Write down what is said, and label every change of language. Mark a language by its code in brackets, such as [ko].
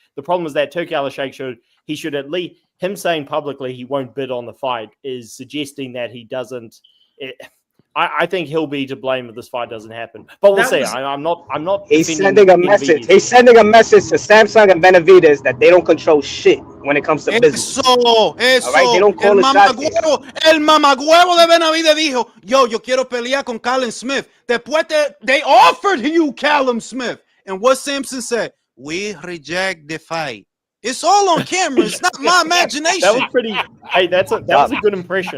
[en] The problem is that Turki Al-Sheikh should at least, him saying publicly he won't bid on the fight is suggesting that he doesn't. I think he'll be to blame if this fight doesn't happen. But we'll see. I'm not. He's sending a message. He's sending a message to Samsung and Benavidez that they don't control shit when it comes to business. All right, they don't call the shots. [es] El mamagüevo de Benavidez dijo, yo quiero pelear con Callum Smith. Después [en] they offered you Callum Smith. And what Samson said, we reject the fight. It's all on camera. It's not my imagination. That was pretty. Hey, that was a good impression.